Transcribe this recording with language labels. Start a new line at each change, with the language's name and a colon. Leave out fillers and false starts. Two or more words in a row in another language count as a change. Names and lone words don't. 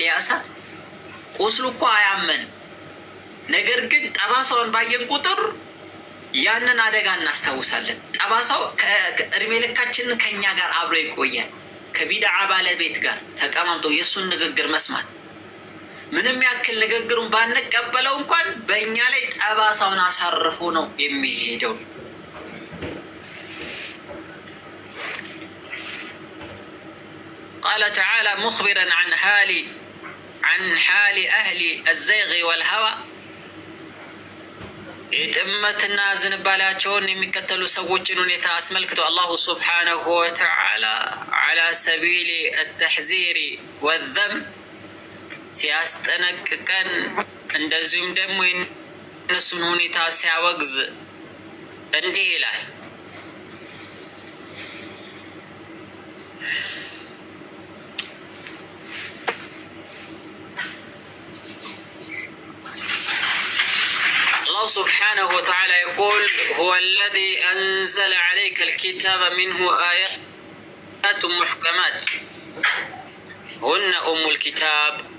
Amharic: ያ እሳት ቁስሉ እኮ አያመንም። ነገር ግን ጠባሳውን ባየን ቁጥር ያንን አደጋ እናስታውሳለን። ጠባሳው እድሜ ልካችንን ከኛ ጋር አብሮ ይቆያል። ከቢድዓ ባለቤት ጋር ተቀማምጦ የእሱን ንግግር መስማት ምንም ያክል ንግግሩን ባንቀበለው እንኳን በእኛ ላይ ጠባሳውን አሳርፎ ነው የሚሄደው።
Arabic: قال تعالى مخبرا عن حال أهل الزيغ والهوى
Amharic: የጥመትና ዝንባሌያቸውን የሚከተሉ ሰዎችን ሁኔታ አስመልክቶ
Arabic: الله سبحانه وتعالى على سبيل التحذير والذم
Amharic: ሲያስጠነቅቀን እንደዚሁም ደግሞ የእነሱን ሁኔታ ሲያወግዝ እንዲህ ይላል።
Arabic: الله سبحانه وتعالى يقول هو الذي أنزل عليك الكتاب منه آيات محكمات هن أم الكتاب.